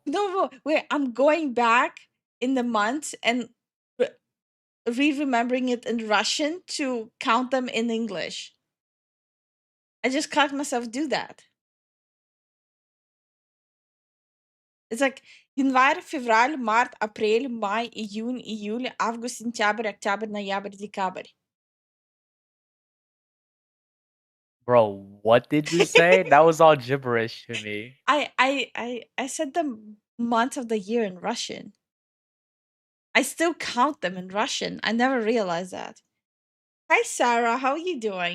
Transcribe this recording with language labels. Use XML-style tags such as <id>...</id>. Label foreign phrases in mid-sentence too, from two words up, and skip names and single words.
<en>No, wait, I'm going back in the months and remembering it in Russian to count them in English. I just caught myself do that. It's like</en> <ru>январь, февраль, март, апрель, май, июнь, июль, август, сентябрь, октябрь, ноябрь, декабрь.</ru> <en>Bro, what did you say? That was all gibberish to me. I said the months of the year in Russian. I still count them in Russian. I never realized that. Hi Sarah, how are you doing?</en>